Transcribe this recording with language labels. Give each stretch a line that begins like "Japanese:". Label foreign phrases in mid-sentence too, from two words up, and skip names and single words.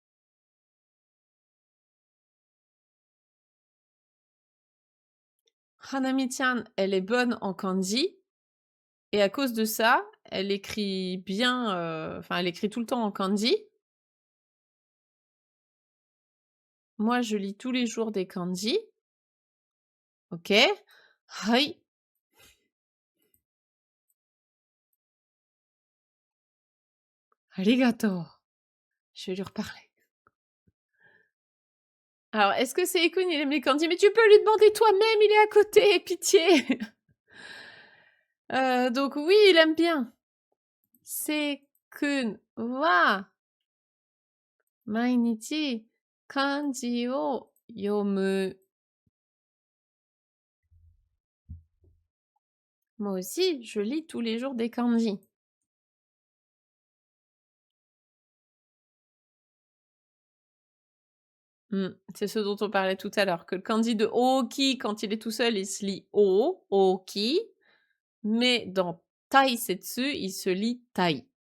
French: Hanami-chan, elle est bonne en kanji, et à cause de ça, elle écrit bien... Enfin, elle écrit tout le temps en kanji. Moi, je lis tous les jours des kanji.
Japanese: Ok. Hai. Arigato.
French: Je vais lui reparler. Alors, est-ce que c'est Ekun, il aime les kanji? Mais tu peux lui demander toi-même, il est à côté, pitié. Donc oui, il aime bien.
Japanese: せいくんは毎日漢字を読む.
French: Moi aussi, je lis tous les jours des kanji. C'est ce dont on parlait tout à l'heure, que le kanji de Oki, quand il est tout seul, il se lit O, Oki, mais dans Taisetsu, il se lit Tai.